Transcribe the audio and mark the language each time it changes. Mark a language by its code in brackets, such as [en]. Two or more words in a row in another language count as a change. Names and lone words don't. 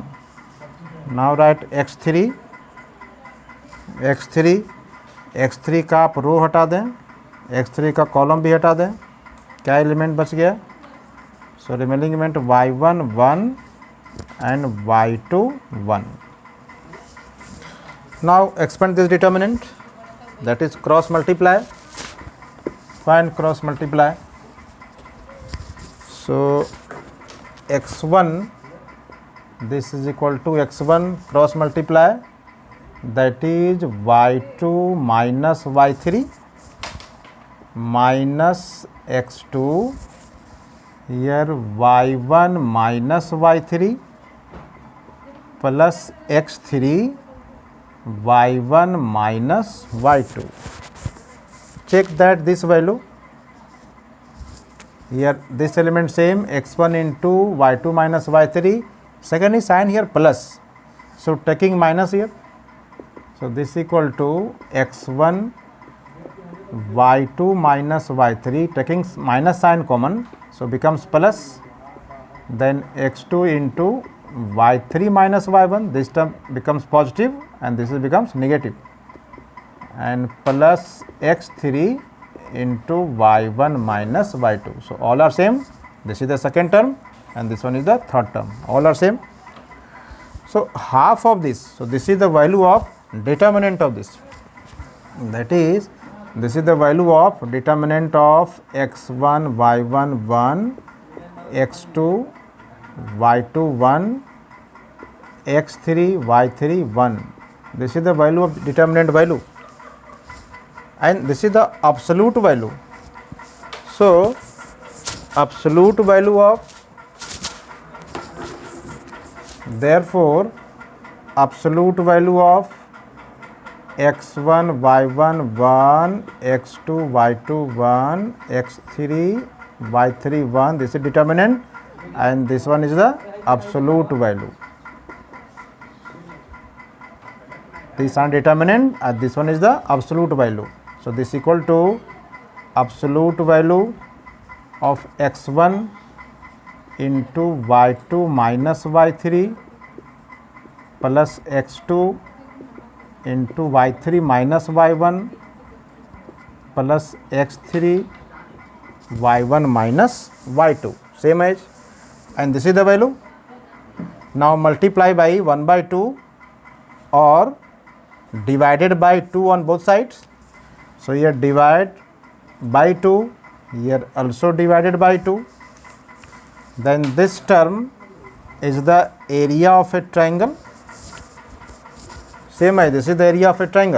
[en] Now write [hi] x3 का आप रो हटा दें, x3 का कॉलम भी हटा दें. क्या एलिमेंट बच गया? [en] So remaining element y1 1 and y2 1. Now expand this determinant, that is cross multiply. Find cross multiply. So x1, this is equal to x1 cross multiply, that is y2 minus y3 minus x2, here y1 minus y3 plus x3 y1 minus y2. Check that this value here, this element same x1 into y2 minus y3, second is sign here plus, so taking minus here, so this equal to x1 y2 minus y3, taking minus sign common, so becomes plus, then x2 into y3 minus y1, this term becomes positive and this becomes negative, and plus x3 into y1 minus y2. So all are same. This is the second term and this one is the third term, all are same. So half of this, so this is the value of determinant of this, that is, this is the value of determinant of x1 y1 1, x2 y2 1, x3 y3 1. This is the value of determinant value and this is the absolute value. So absolute value of, therefore absolute value of x1 y1 1, x2 y2 1, x3 y3 1, this is determinant and this one is the absolute value. These are determinant and this one is the absolute value. So this equal to absolute value of x1 into y2 minus y3 plus x2 into y3 minus y1 plus x3 y1 minus y2, same as, and this is the value. Now multiply by 1 by 2 or divided by 2 on both sides. So here divide by 2, here also divided by 2. Then this term is the area of a triangle, same as this is the area of a triangle.